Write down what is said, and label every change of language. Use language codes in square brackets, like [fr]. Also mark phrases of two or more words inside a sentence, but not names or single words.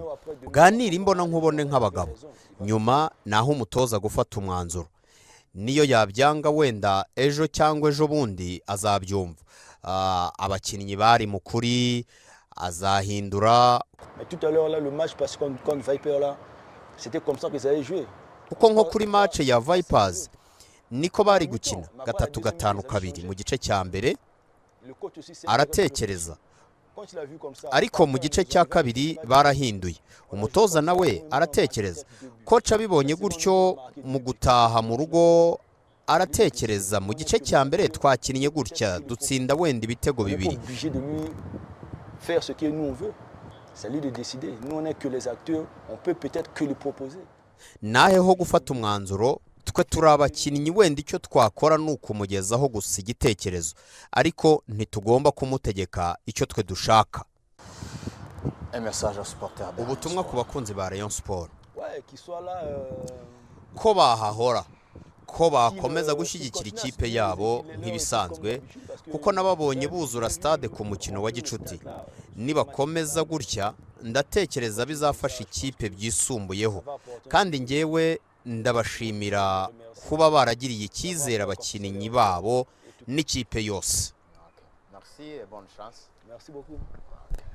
[rw] Bwanira imbona nkubone nk'abagabo, nyuma naho umutoza gufata umwanzuro. Niyo yabyanga wenda ejo cyangwa ejo bundi azabyumva. Abakinnyi bari mukuri azahindura. [fr] Mais tout à l'heure là, le match parce contre Viper là, c'était comme ça qu'ils allaient jouer. [rw] Kuko nko kuri match ya Vipers niko bari gukina 3-5-2 mu gice cya mbere, aratekereza. Ariko mu gice cya kabiri barahinduye, umutoza nawe aratekereza. Coach abibonye gutyo mu gutaha mu rugo aratekereza, mu gice cya mbere twakinnye gutya dutsinda wenda ibitego bibiri. [fr] Faire ce que nous on veut, c'est lui de décider. Nous on n'est que les acteurs, on peut peut-être que le proposer. [rw] Naheho gufata umwanzuro, twe turi abakinnyi wenda icyo twakora n'ukumugezaho gusa igitekerezo, ariko ntitugomba kumutegeka icyo twe dushaka. [fr] Un message aux supporters. [rw] Ubutumwa ku bakunzi ba Rayon Sport. [fr] Ouais, qui soit là [rw] ko bahahora, ko bakomeza gushyigikira ikipe yabo nk'ibisanzwe, kuko nababonye buzura stade ku mukino wa gicuti. Nibakomeza gutya ndatekereza bizafasha ikipe byisumbuyeho, kandi ngewe ndabashimira kuba baragiriye icyizere abakinnyi babo n'ikipe yose. [fr] Merci et bonne chance. Merci beaucoup.